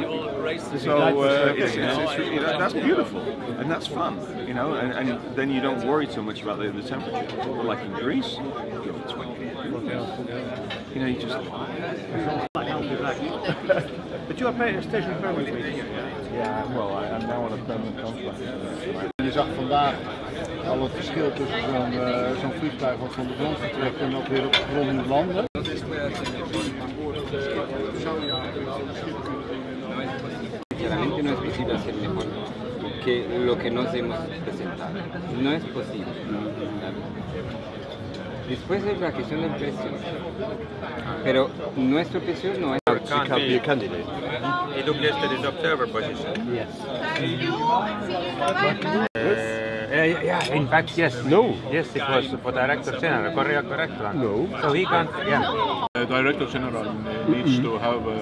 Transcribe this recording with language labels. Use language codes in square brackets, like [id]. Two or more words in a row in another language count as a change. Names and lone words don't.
[en] So that's beautiful and that's fun, you know. And then you don't worry so much about the temperature. But like in Greece, you give it 20 degrees. You know, you just. But you are station permanent. Yeah, well, I'm now on a permanent contract. [nl] Je zag vandaag al het verschil tussen zo'n vliegtuig wat van de grond vertrekt en dat weer op de grond moet landen. [es] Sinceramente no es posible hacer mejor que lo que nos hemos presentado. No es posible. Después es la cuestión del precio. Pero nuestro precio no es... [en] You can't be a candidate. He looked yesterday at the observer position. Yes. Yeah, in fact, yes. No. Yes, it was for Director General, correct one. No. So he can't, yeah. Director General needs to have